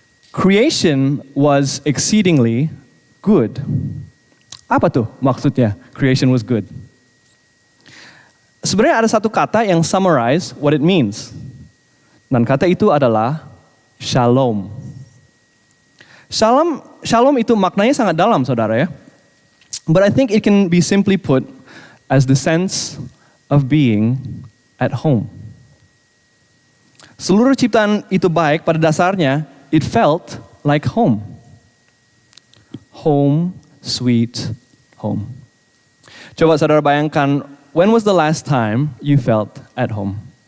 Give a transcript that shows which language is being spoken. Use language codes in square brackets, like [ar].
[en] Creation was exceedingly good. [id] Apa tuh maksudnya [en] creation was good? [id] Sebenarnya ada satu kata yang [en] summarize what it means. [id] Dan kata itu adalah Shalom. Shalom itu maknanya sangat dalam, saudara ya. [en] But I think it can be simply put as the sense of being at home. [id] Seluruh ciptaan itu baik, pada dasarnya [en] it felt like home. Home, sweet home. [id] Coba saudara bayangkan, [en] when was the last time you felt at home?